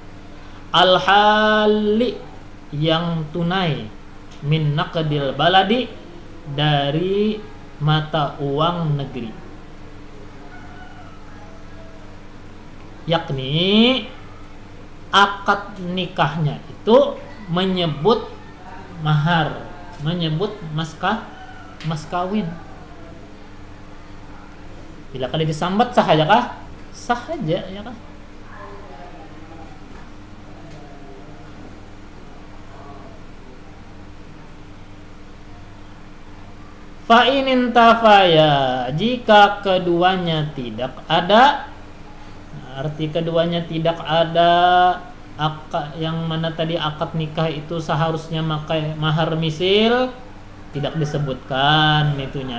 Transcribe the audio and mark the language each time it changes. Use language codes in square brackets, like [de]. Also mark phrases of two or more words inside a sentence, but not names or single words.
[id] Al-hali yang tunai, [ar] من نقد البلد [id] dari mata uang negeri. Yakni akad nikahnya itu menyebut mahar, menyebut mas kawin. [bjn] Bila kali disambat sah aja kah? Sah aja ya kah? [ar] فإن انتفيا, [id] jika keduanya tidak ada, arti keduanya tidak ada, yang mana tadi akad nikah itu seharusnya makai mahar misil, tidak disebutkan itunya.